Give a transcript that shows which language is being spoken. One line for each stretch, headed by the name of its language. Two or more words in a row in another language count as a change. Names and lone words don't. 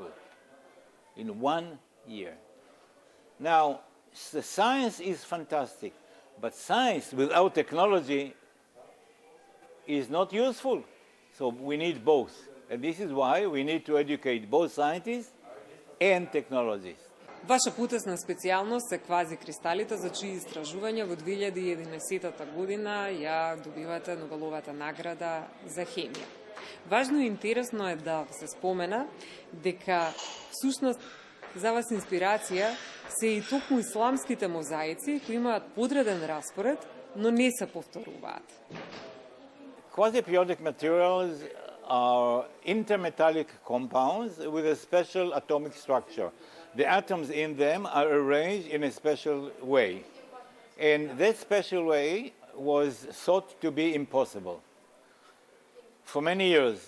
English: In 1 year. Now, the science is fantastic, but science without technology is not useful. So we need both. And this is why we need to educate both scientists and technologists.
Macedonian: Ваша потесна специјалност се квазикристалите, за чии истражувања во 2011 година ја добивате Нобеловата награда за хемија. Важно и интересно е да се спомена дека всушност за вас инспирација се и токму исламските мозаици кои имаат подреден распоред, но не се повторуваат.
English: Quasi-periodic materials are intermetallic compounds with a special atomic structure. The atoms in them are arranged in a special way. And that special way was thought to be impossible for many years.